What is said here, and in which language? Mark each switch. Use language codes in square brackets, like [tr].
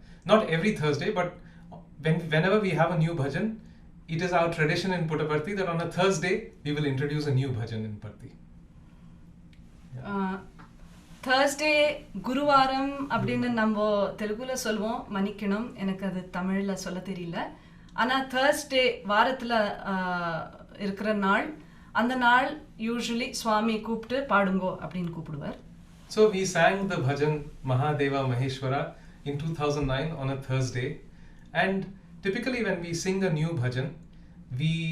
[en] Not every Thursday, but whenever we have a new bhajan, it is our tradition in Puttaparthi that on a Thursday we will introduce a new bhajan in Parthi. [ta] Thursday குருவாரம் அப்படின்னு நம்ம தெலுங்குல சொல்லுவோம், மன்னிக்கணும் எனக்கு அது தமிழ்ல சொல்ல தெரியல. ஆனால் Thursday வாரத்தில் இருக்கிற நாள், அந்த நாள் யூஸ்வலி சுவாமி கூப்பிட்டு பாடுங்கோ அப்படின்னு கூப்பிடுவார். [en] So we sang the bhajan Mahadeva Maheshwara in 2009 on a Thursday, and typically when we sing a new bhajan, we